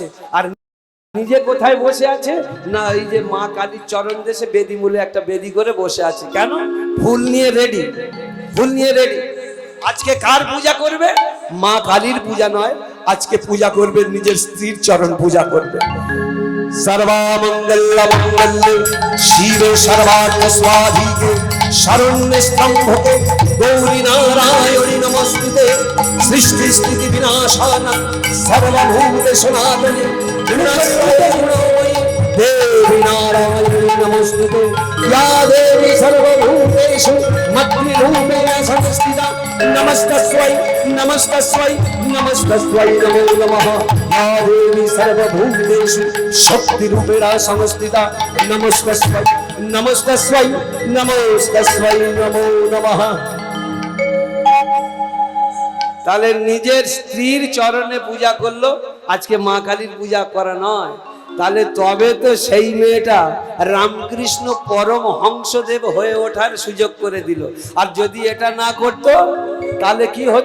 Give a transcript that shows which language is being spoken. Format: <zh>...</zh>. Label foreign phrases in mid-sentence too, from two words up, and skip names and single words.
<bn>আর নিজে কোথায় বসে আছে না, এই যে মা কালীর চরণ দেশে বেদি মূলে একটা বেদি করে বসে আছে। কেন? ফুল নিয়ে রেডি, ফুল নিয়ে রেডি। আজকে কার পূজা করবে? মা কালীর পূজা নয়, আজকে পূজা করবে নিজের স্ত্রীর চরণ পূজা করবে।</bn> <sa>सर्वमंगल मंगल्ये शिवे सर्वार्थ स्वाधिके शरण्ये स्तंभके गौरी नारायणी नमस्ते। सृष्टि स्थिति विनाशाना सर्वभूते सनातने देवी नारायणी नमस्ते। या देवी सर्वभूतेषु मद्रूपेण संस्थिता नमस्तस्यै नमस्तस्यै नमस्तस्यै नमो नमः। या देवी सर्वभूतेषु शक्तिरूपेण संस्थिता नमस्तस्यै नमस्तस्यै नमस्तस्यै नमो नमः।</sa> <bn>তাহলে নিজের স্ত্রীর চরণে পূজা করলো, আজকে মা কালীর পূজা করা নয়। তাহলে তবে তো সেই মেয়েটা রামকৃষ্ণ পরমহংসদেব হয়ে ওঠার সুযোগ করে দিল। আর যদি এটা না করতো তাহলে কি হতো?</bn>